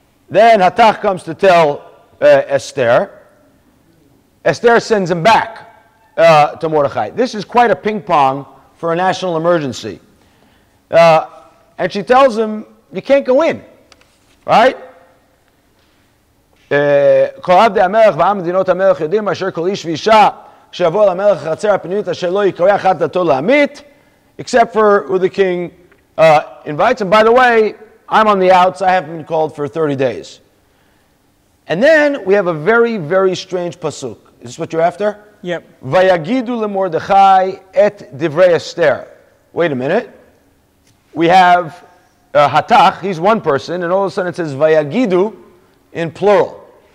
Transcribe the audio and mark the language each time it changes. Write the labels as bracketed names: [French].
[English] Then Hatach comes to tell Esther. Esther sends him back to Mordechai. This is quite a ping pong for a national emergency. And she tells him, you can't go in, right? [Hebrew] כל עבדי המלך ועם מדינות המלך יודעים אשר כל איש ואישה שיבוא למלך החצר הפנימית אשר לא יקרא אחד דתו להמית, [English] except for who the king invites. And by the way, I'm on the outs. I haven't been called for 30 days. And then we have a very, very strange pasuk. Is this what you're after? Yep. [Hebrew] Vayagidu leMordechai et divrei Esther. [English] Wait a minute. We have Hatach, he's one person, and all of a sudden it says Vayagidu in plural.